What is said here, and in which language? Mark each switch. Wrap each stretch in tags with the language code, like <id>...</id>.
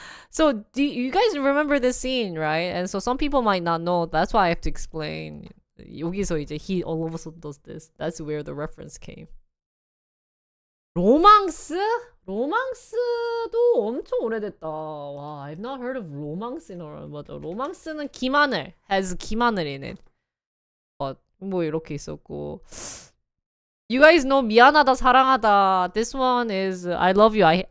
<en>So do you guys remember this scene, right? And so some people might not know. That's why I have to explain.</en> <ko>여기서 이제</ko> <en>he all of a sudden does this. That's where the reference came.</en> <ko>로망스? 로망스도 엄청 오래됐다.</ko> <en>와, I've not heard of 로망스 in a while.</en> <ko>맞아. 로망스는 김하늘</ko> <en>has 김하늘 in it.</en> <ko>뭐 이렇게 있었고.</ko> <en>You guys know 미안하다 사랑하다. This one is I love you.</en>